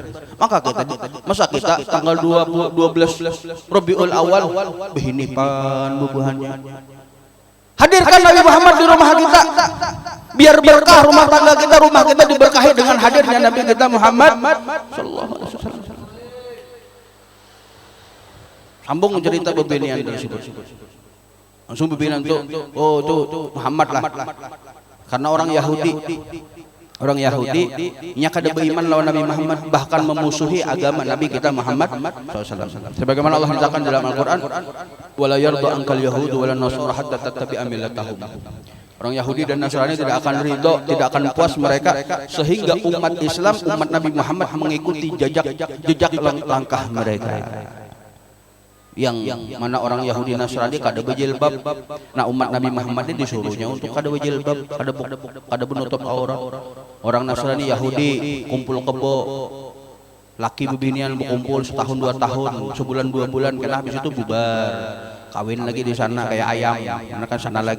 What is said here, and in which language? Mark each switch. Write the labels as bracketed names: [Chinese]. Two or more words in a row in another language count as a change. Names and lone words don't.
[Indonesian] Masa kita tanggal 12 Rabiul Awal behinipan bubuhannya. Hadirkan Nabi Muhammad di rumah kita. Biar berkah rumah tangga kita, rumah kita diberkahi dengan hadirnya Nabi kita Muhammad [Arabic] صلى الله عليه وسلم. [Indonesian] Sambung cerita bebenian dari situ. Langsung bebenian tuh, oh tuh Muhammad lah. Karena orang Yahudi nya kada beriman lawan Nabi Muhammad, bahkan memusuhi agama Nabi kita Muhammad SAW. Sebagaimana Allah nyatakan dalam Al-Qur'an, [Arabic] ولا يرضى عنك اليهود ولا النصارى حتى تتبع ملتهم. [Indonesian] Orang Yahudi dan Nasrani tidak akan ridho, tidak akan puas mereka sehingga umat Islam, umat Nabi Muhammad mengikuti jejak langkah mereka. Yang mana orang Yahudi Nasrani kada berjilbab. Nah, umat Nabi Muhammad ini disuruhnya untuk kada berjilbab, kada menutup aurat. Orang Nasrani Yahudi kumpul kebo, laki bebinian berkumpul setahun 2 tahun, sebulan 2 bulan, kena habis itu bubar. Kawin lagi di sana kayak ayam, karena kan sana lagi.